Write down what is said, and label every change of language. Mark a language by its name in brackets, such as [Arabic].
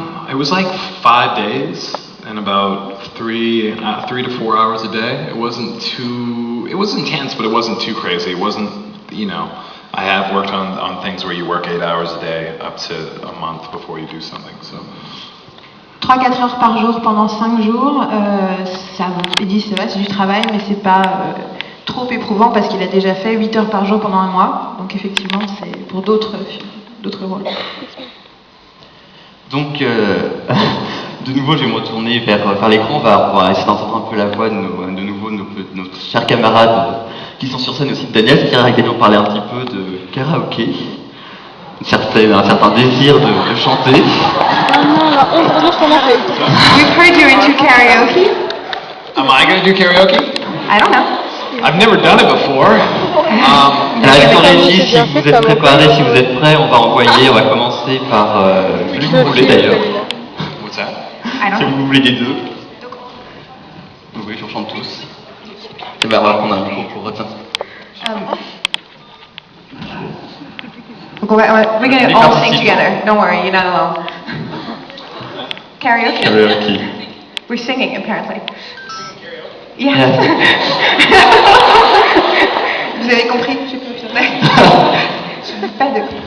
[English] It was like 5 days and about 3 to 4 hours a day. It was intense, but it wasn't too crazy. It wasn't, I have worked on things where you work 8 hours a day up to a month before you do something, so. [French] 3-4 heures par jour pendant 5 jours, il dit c'est du travail, mais c'est pas trop éprouvant parce qu'il a déjà fait 8 heures par jour pendant un mois, donc effectivement c'est pour d'autres rôles. Donc, de nouveau, je vais me retourner vers l'écran. On va essayer d'entendre un peu la voix de nouveau nos chers camarades qui sont sur scène aussi de Daniel, qui a également parlé un petit peu de karaoké, un certain désir de chanter. [English] We've heard you're into karaoke. Am I gonna do karaoke? I don't know. I've never done it before. [French] Alors, sur régie, si vous êtes préparés, si vous êtes prêts, on va envoyer, on va commencer par celui que vous voulez d'ailleurs. [English] What's that? I don't [French] Si [English] know. [French] vous voulez les deux. Vous voulez qu'on chante tous. Et ben, on va prendre un micro pour retenir. [English] Donc we're gonna all sing together. Don't worry, you're not alone. Karaoke. Karaoke. We're singing apparently. Yes. [French] Vous avez compris? Je ne sais pas de.